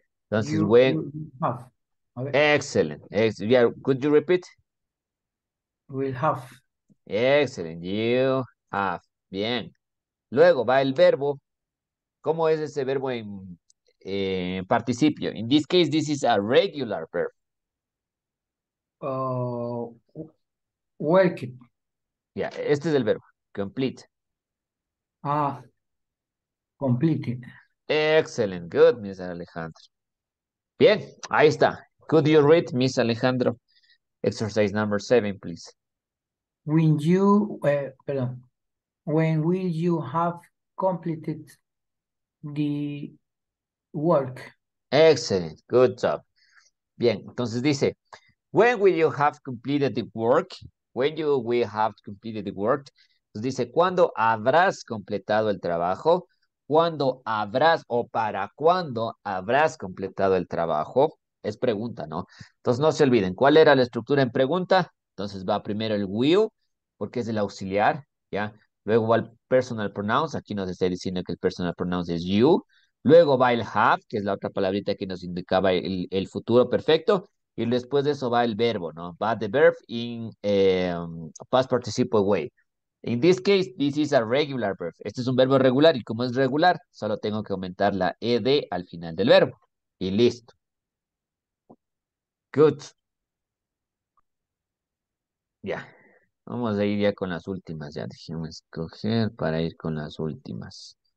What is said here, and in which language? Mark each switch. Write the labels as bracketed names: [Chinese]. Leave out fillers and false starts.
[Spanish] Entonces, [English] you when. will have, a ver, Excellent. Yeah, could you repeat? will have, Excellent. You have. [Spanish] Bien. Luego va el verbo. ¿Cómo es ese verbo en participio? [English] In this case, this is a regular verb. uh, work, [Spanish] Ya, este es el verbo. Complete. [English] ah, completed. Excellent. Good, Miss Alejandro. Bien, ahí está. Could you read, Miss Alejandro? Exercise number 7, please. When you, perdón, when will you have completed the work? Excellent. Good job. Bien, entonces dice, when will you have completed the work? When you will have completed the work. [Spanish] Entonces dice, ¿cuándo habrás completado el trabajo? ¿Cuándo habrás o para cuándo habrás completado el trabajo? Es pregunta, ¿no? Entonces no se olviden, ¿cuál era la estructura en pregunta? Entonces va primero el will, porque es el auxiliar, ¿ya? Luego va el personal pronouns, aquí nos está diciendo que el personal pronouns es you. Luego va el have, que es la otra palabrita que nos indicaba el futuro perfecto. Y después de eso va el verbo, ¿no? Va the verb in past participle way. [English] In this case, this is a regular verb. [Spanish] Este es un verbo regular y como es regular, solo tengo que aumentar la ed al final del verbo. Y listo. Good. Ya. Vamos a ir ya con las últimas. Ya déjenme escoger para ir con las últimas.